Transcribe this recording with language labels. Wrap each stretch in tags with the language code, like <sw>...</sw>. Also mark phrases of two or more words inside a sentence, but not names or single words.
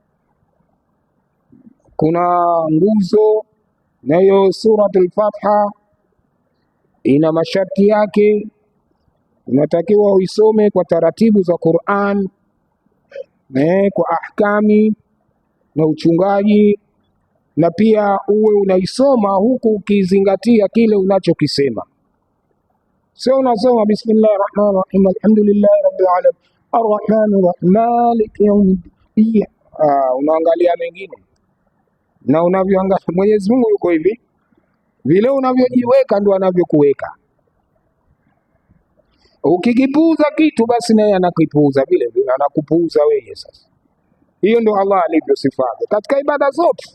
<sw>Kuna nguzo na hiyo suratul Fatiha ina masharti yake, unatakiwa uisome kwa taratibu za Qur'an, kwa ahkami na uchungaji, na pia uwe unaisoma huku ukizingatia kile unachokisema. Sio unasoma</sw> <ar>بسم الله الرحمن الرحيم الحمد لله رب العالمين الرحمن الرحيم مالك يوم الدين,</ar> <sw>unaangalia mengine na unavyoangalia. Mwenyezi Mungu yuko hivi, vile unavyojiweka ndio anavyokuweka. Ukikipuuza kitu basi naye anakipuuza vile vile, anakupuuza wewe. Sasa hiyo ndio Allah alivyosifanya katika ibada zote.</sw>